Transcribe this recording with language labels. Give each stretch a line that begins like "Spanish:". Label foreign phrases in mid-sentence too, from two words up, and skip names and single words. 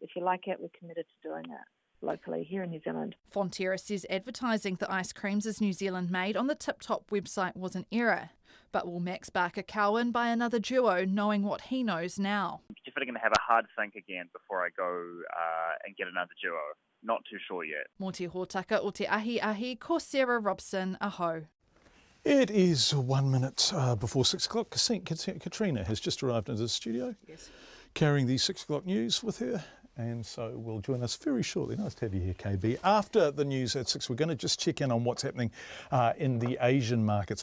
English: If you like it, we're committed to doing it. locally here in New Zealand. Fonterra says advertising the ice creams as New Zealand made on the Tip Top website was an error. But will Max Barker Cowan buy another duo, knowing what he knows now? I'm definitely going to have a hard think again before I go and get another duo. Not too sure yet.
Māori: Mō te hōtaka o te ahi, ko Sarah Robson, aho.
English: It is 1 minute before 6 o'clock. Katrina has just arrived into the studio, yes, carrying the 6 o'clock news with her. And so will join us very shortly. Nice to have you here, KB. After the news at 6, we're going to just check in on what's happening in the Asian markets.